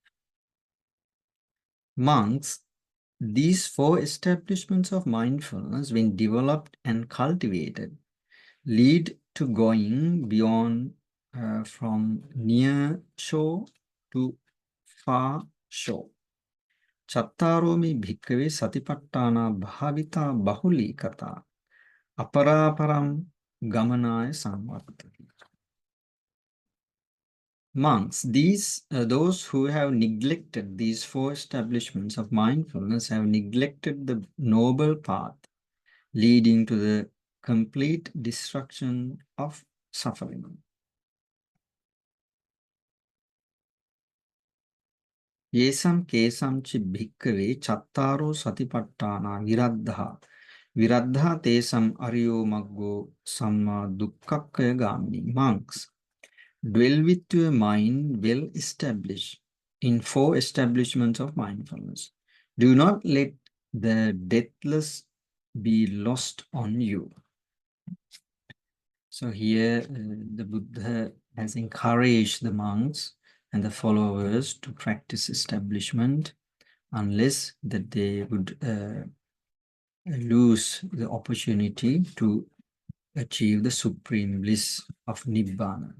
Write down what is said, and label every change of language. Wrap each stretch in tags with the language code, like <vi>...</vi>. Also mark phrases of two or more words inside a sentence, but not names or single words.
<en>Monks, these four establishments of mindfulness, when developed and cultivated, lead to going beyond from near shore to far shore.</en> <pi>Chattaromi bhikkhave satipatthana bhavita bahuli kata aparaparam gamanaya samvartati.</pi> <en>Monks, those who have neglected these four establishments of mindfulness have neglected the noble path leading to the complete destruction of suffering.</en> <pi>Yesam kesam chi bhikkave chattaro satipatthana viraddha. Viraddha tesam ariyo maggo samma dukkakkaya gamini.</pi> <en>Monks, dwell with your mind well established in four establishments of mindfulness. Do not let the deathless be lost on you. So here the Buddha has encouraged the monks and the followers to practice establishment unless that they would lose the opportunity to achieve the supreme bliss of Nibbana.</en>